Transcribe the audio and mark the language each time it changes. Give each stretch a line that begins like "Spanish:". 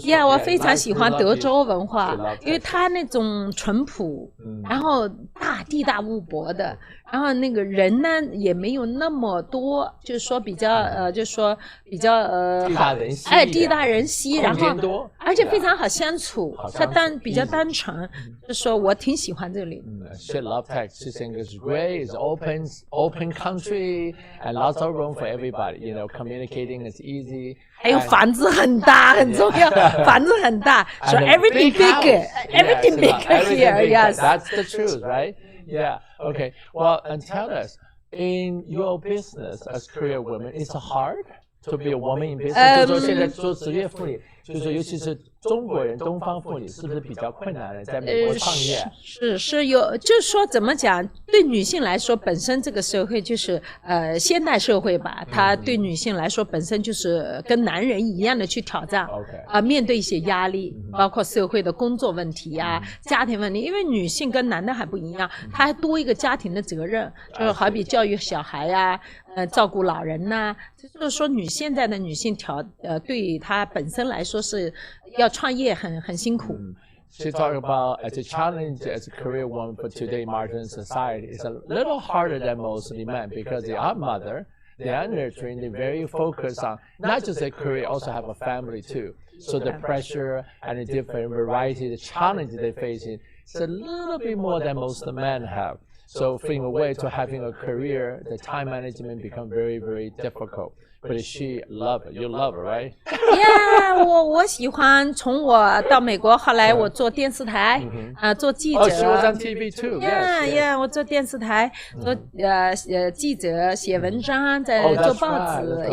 Chinese: 我非常喜欢德州文化，因为它那种淳朴，然后地大物博的，然后那个人呢也没有那么多，就是说比较地大人稀，然后而且非常好相处，它比较单纯，就是说我挺喜欢这里。
English: She loves tech. She thinks it's great. It's open country and lots of room for everybody. Communicating is easy.
Chinese: 还有房子很大，很重要，房子很大。
English: So And a everything big bigger, house. everything Yes, bigger everything here. bigger. Yes. That's the truth, right? Yeah. Okay. Well, and tell us, in your business as career women, it's hard to be a woman in business.
Chinese: 就是说现在做职业妇女，就是说尤其是中国人、东方妇女，是不是比较困难的在美国创业？是有，就是说怎么讲？对女性来说，本身这个社会就是现代社会吧，它对女性来说本身就是跟男人一样的去挑战。面对一些压力，包括社会的工作问题呀、家庭问题，因为女性跟男的还不一样，她还多一个家庭的责任，就是好比教育小孩呀、照顾老人呐、就是说现在的女性对她本身来说是要创业很辛苦。
English: She talked about as a challenge as a career woman for today modern society. It's a little harder than most men because they are mother, they are nurturing, they're very focused on not just a career, also have a family too. So the pressure and the different variety, the challenge they're facing, it's a little bit more than most men have. So from a way to having a career, the time management become very, very difficult. But she love it. You love it, right?
Chinese: Yeah, 我喜欢。从我到美国，后来我做电视台，做记者。
English: Oh, she was on TV too.
Chinese: Yeah, 我做电视台，做记者，写文章，做报纸。